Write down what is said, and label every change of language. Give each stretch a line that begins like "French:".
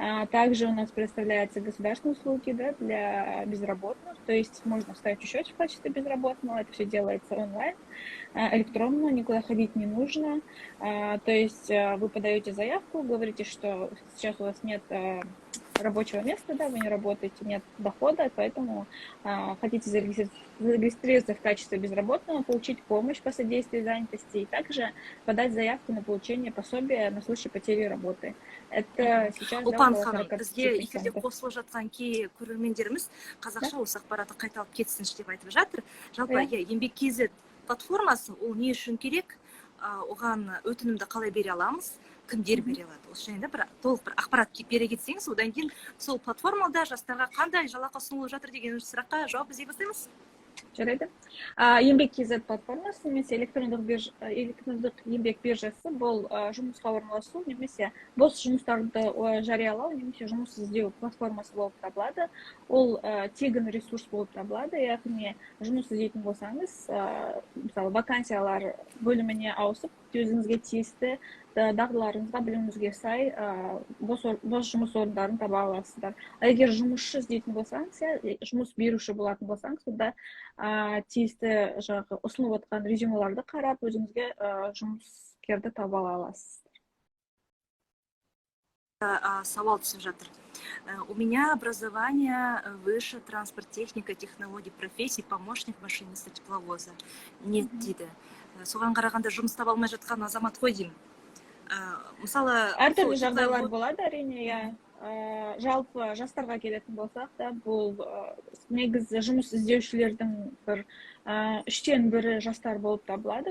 Russian: Также у нас предоставляются государственные услуги для безработных, то есть можно вставить счет в качестве безработного, это все делается онлайн, электронно, никуда ходить не нужно, то есть вы подаете заявку, говорите, что сейчас у вас нет рабочего места, вы не работаете, нет дохода, поэтому хотите зарегистрироваться в качестве безработного, получить помощь по содействию занятости и также подать заявку на получение пособия на случай потери работы. Это сейчас
Kazakh: Ұлпан ханым, бізге эфирде қосылып жатқан кей көрермендеріміз қазақша осы ақпаратты қайталап кетсінші деп айтып жатыр. Жалпы еңбек KZ платформасы ол не үшін керек? Оған өтінімді қалай бере аламыз? Кімдер бере алады? Осы жайында толық бір ақпарат бере кетсеңіз, одан кейін сол платформада жастарға қандай жалақы ұсынылып жатыр деген сұраққа жауап іздей бастаймыз. Жарайды. Еңбек KZ платформасы немесе электрондық еңбек биржасы бұл жұмысқа орналасу немесе бос жұмыстарды жариялау немесе жұмыс іздеу платформасы болып табылады. Ол тегін ресурс болып табылады, яғни жұмыс іздейтін болсаңыз, мысалы вакансиялар бөліміне ауысып, өзіңізге тиісті дағдыларыңызға, біліміңізге сай бос жұмыс орындарын таба аласыздар. Егер жұмысшы іздейтін болсаңыз, жұмыс беруші болатын болсаңыз, сонда тиісті ұсынып отқан резюмеларды қарап, өзіңізге жұмыскерді таба аласыз. Сауал түсіп жатыр.
Russian: У меня образование выше транспорт, техника, технологии, профессии, помощник машиниста тепловоза. Нет
Kazakh: дейді. Соған қарағанда жұмыс таба алмай жатқан азамат қой деймін. Мысалы, әртүрлі жағдайлар болады, әрине, жалпы жастарға келетін болсақ та, бұл негізі жұмыс іздеушілердің бір 3-тен 1 жастар болып табылады.